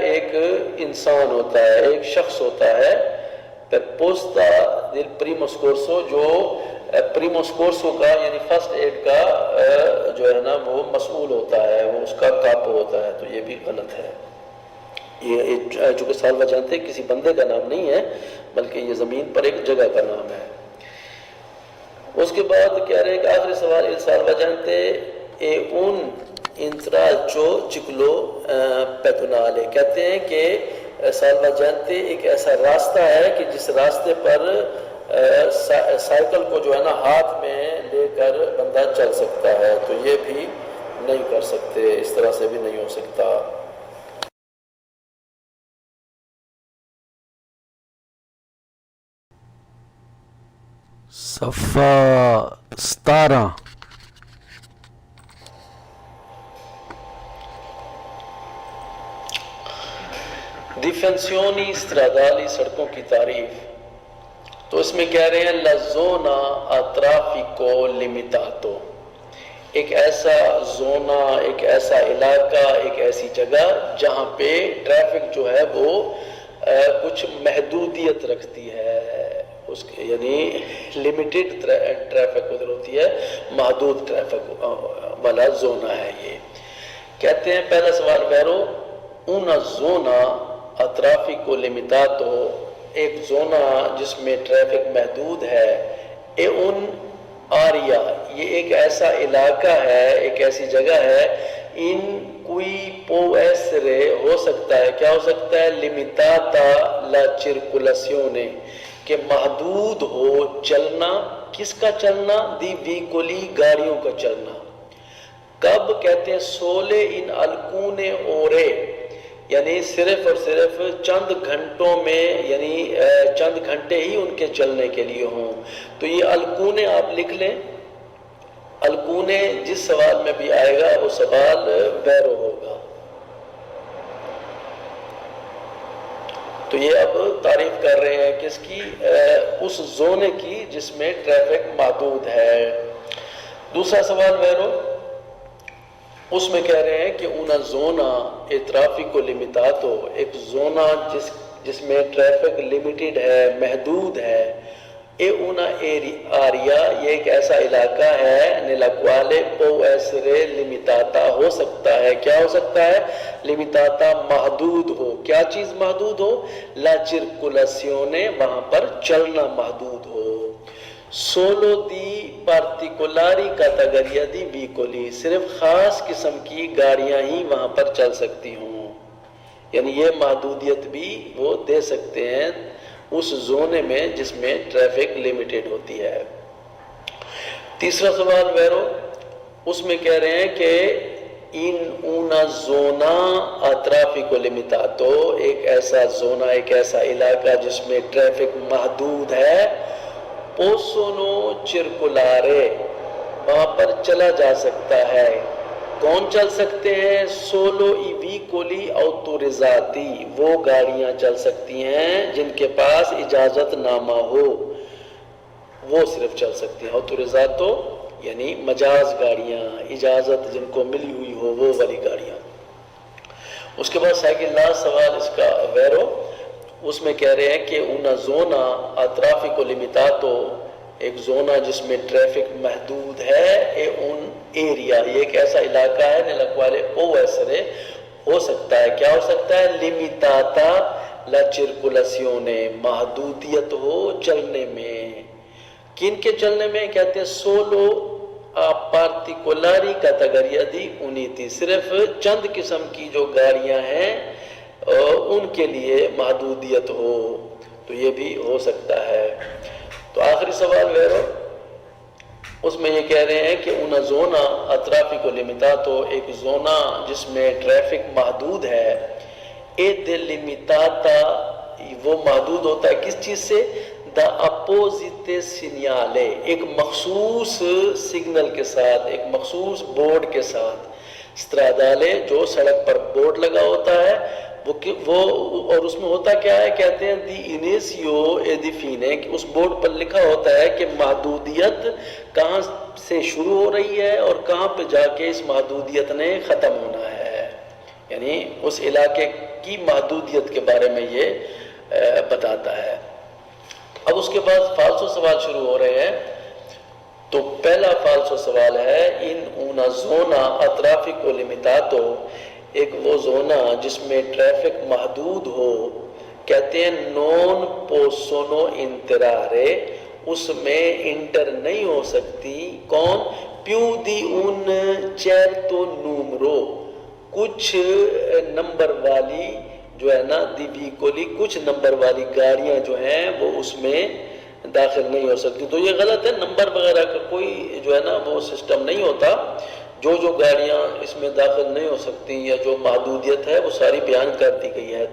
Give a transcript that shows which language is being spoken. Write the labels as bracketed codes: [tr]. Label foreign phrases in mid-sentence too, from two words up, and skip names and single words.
[ur] ایک انسان ہوتا ہے، ایک شخص ہوتا ہے. [it] posto del primo soccorso [ur] جو [it] primo soccorso [ur] کا یعنی [en] first aid [ur] کا جو ہے نا وہ مسئول ہوتا ہے، وہ اس کا کاپو ہوتا ہے. تو یہ بھی غلط ہے. یہ چونکہ سالواجنتے کسی بندے کا نام نہیں ہے بلکہ یہ زمین پر ایک جگہ کا نام ہے. اس کے بعد کہہ رہے ہیں کہ آخری سوال [it] il salvagente è un intralcio ciclo pedonale. [ur] کہتے ہیں کہ سالواجنتے ایک ایسا راستہ ہے کہ جس راستے پر سائیکل کو جو ہے نا ہاتھ میں لے کر بندہ چل سکتا ہے. تو یہ بھی نہیں کر سکتے، اس طرح سے بھی نہیں ہو سکتا. صفحہ 17. [it] definizioni stradali [ur] سڑکوں کی تعریف. تو اس میں کہہ رہے ہیں [it] la zona a traffico limitato [ur] ایک ایسا زونہ، ایک ایسا علاقہ، ایک ایسی جگہ جہاں پہ ٹریفک جو ہے وہ کچھ محدودیت رکھتی ہے. اس کے یعنی [en] limited traffic [ur] ادھر ہوتی ہے، محدود ٹریفک والا زونہ ہے یہ. کہتے ہیں پہلا سوال ویرو [it] una zona a traffico limitato [ur] ایک زونہ جس میں ٹریفک محدود ہے. [it] è un'area [ur] یہ ایک ایسا علاقہ ہے، ایک ایسی جگہ ہے. [it] in cui può essere [ur] ہو سکتا ہے، کیا ہو سکتا ہے؟ [it] limitata la circolazione [ur] کہ محدود ہو چلنا. کس کا چلنا؟ [it] di veicoli [ur] گاڑیوں کا چلنا. کب؟ کہتے ہیں [it] solo in alcune ore [ur] یعنی صرف اور صرف چند گھنٹوں میں یعنی چند گھنٹے ہی ان کے چلنے کے لیے ہوں. تو یہ الکونے آپ لکھ لیں. الکونے جس سوال میں بھی آئے گا وہ سوال ویرو ہوگا. تو یہ اب تعریف کر رہے ہیں کس کی؟ اس زونے کی جس میں ٹریفک محدود ہے. دوسرا سوال ویرو اس میں کہہ رہے ہیں کہ [it] una zona e traffico limitato [ur] ایک زونہ جس میں ٹریفک لمیٹڈ ہے، محدود ہے. [it] e una area [ur] یہ ایک ایسا علاقہ ہے [it] nella quale può essere limitata [ur] ہو سکتا ہے. کیا ہو سکتا ہے؟ limitata محدود ہو. کیا چیز محدود ہو؟ [it] la circolazione [ur] وہاں پر چلنا محدود ہو. [it] solo di particolari categoria di veicoli, [ur] صرف خاص قسم کی گاڑیاں ہی وہاں پر چل سکتی ہوں، یعنی یہ محدودیت بھی وہ دے سکتے ہیں اس زونے میں جس میں ٹریفک لمیٹڈ ہوتی ہے۔ تیسرا سوال ویرو، اس میں کہہ رہے ہیں کہ [it] in una zona a traffico limitato، [ur] ایک ایسا زونہ، ایک ایسا علاقہ جس میں ٹریفک محدود ہے، [it] possono circolare، [ur] وہاں پر چلا جا سکتا ہے۔ کون چل سکتے ہیں؟ [it] solo i veicoli autorizzati، [ur] وہ گاڑیاں چل سکتی ہیں جن کے پاس اجازت نامہ ہو، وہ صرف چل سکتی ہیں۔ autorizzato یعنی مجاز گاڑیاں، اجازت جن کو ملی ہوئی ہو وہ والی گاڑیاں۔ اس کے بعد [en] second last [ur] سوال اس کا ویرو، اس میں کہہ رہے ہیں کہ [it] una zona a traffico limitato، [ur] ایک زونہ جس میں ٹریفک محدود ہے، [it] un area، [ur] یہ ایک ایسا علاقہ ہے [it] nella quale può essere، [ur] ہو سکتا ہے، کیا ہو سکتا ہے؟ [it] limitata la circolazione، [ur] محدودیت ہو چلنے میں۔ کن کے چلنے میں؟ کہتے ہیں [it] solo a particolari categoria di uniti، [ur] صرف چند قسم کی جو گاڑیاں ہیں ان کے لیے محدودیت ہو، تو یہ بھی ہو سکتا ہے۔ تو آخری سوال ویرو، اس میں یہ کہہ رہے ہیں کہ [it] una zona a traffico limitato، [ur] ایک زونہ جس میں ٹریفک محدود ہے، [it] è delimitata، [ur] وہ محدود ہوتا ہے کس چیز سے؟ [it] da apposito segnale, [ur] ایک مخصوص سگنل کے ساتھ، ایک مخصوص بورڈ کے ساتھ، استرادالے جو سڑک پر بورڈ لگا ہوتا ہے وہ اور اس میں ہوتا کیا ہے؟ کہتے ہیں [it] di inizio e di fine, [ur] کہ اس بورڈ پر لکھا ہوتا ہے کہ محدودیت کہاں سے شروع ہو رہی ہے اور کہاں پہ جا کے اس محدودیت نے ختم ہونا ہے، یعنی اس علاقے کی محدودیت کے بارے میں یہ بتاتا ہے۔ اب اس کے بعد فالسو سوال شروع ہو رہے ہیں۔ تو پہلا فالسو سوال ہے ان [it] una zona a traffico limitato، [ur] ایک وہ زونہ جس میں ٹریفک محدود ہو، کہتے ہیں [it] non possono entrare، [ur] اس میں انٹر نہیں ہو سکتی، کون؟ [it] più di un certo numero، [ur] کچھ نمبر والی جو ہے نا [it] di veicoli, [ur] کچھ نمبر والی گاڑیاں جو ہیں وہ اس میں داخل نہیں ہو سکتی۔ تو یہ غلط ہے، نمبر وغیرہ کا کوئی جو ہے نا وہ سسٹم نہیں ہوتا، جو گاڑیاں اس میں داخل نہیں ہو سکتی یا جو محدودیت ہے وہ ساری بیان کر دی گئی ہے۔